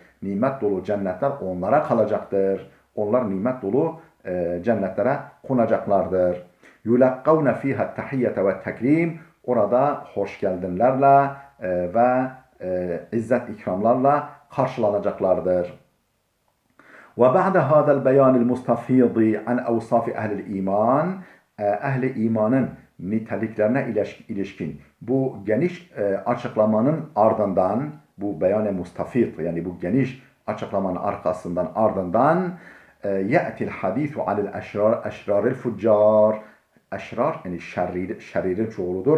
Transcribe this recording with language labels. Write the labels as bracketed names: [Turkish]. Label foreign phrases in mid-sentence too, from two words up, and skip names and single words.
[Turkish] Nimet dolu cennetler onlara kalacaktır. Onlar nimet dolu cennetlere konacaklardır. [Arabic] يلقون فيها تحية وتكريم. [Turkish] Orada hoş geldinlerle ve izzet ikramlarla karşılanacaklardır. [Arabic] وبعد هذا البيان المستفيض عن أوصاف أهل الإيمان [Turkish] ehli imanın niteliklerine ilişkin bu geniş açıklamanın ardından bu beyan-ı mustafid yani bu geniş açıklamanın ardından [Arabic] يأتي الحديث على الأشرار الفجار [Turkish] eşrar yani şerririn çoğuludur.